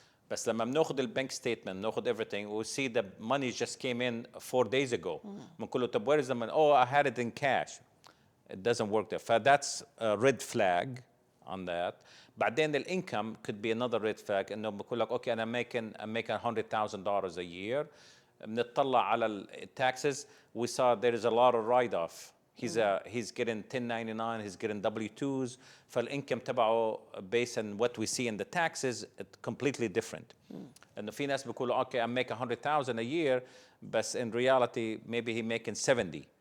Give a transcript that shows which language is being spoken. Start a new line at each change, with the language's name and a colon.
Arabic: بس لما بناخذ البنك ستيتمنت بناخذ
English: everything we see the money just came in 4 days ago.
Arabic: بنقول له طب
English: where is the money? Oh, I had it in cash. It doesn't work there. That's a red flag on that.
Arabic: بعدين
English: income could be another red flag.
Arabic: إنه بقول لك
English: okay I'm making $100,000 a year.
Arabic: بنطلع على taxes.
English: We saw there is a lot of write-off. He's getting 1099. He's getting W-2s. فالincome
Arabic: تبعه
English: based on what we see in the taxes it's completely different.
Arabic: إنه في ناس بيقولوا
English: okay I'm making $100,000 a year, but in reality maybe he making 70.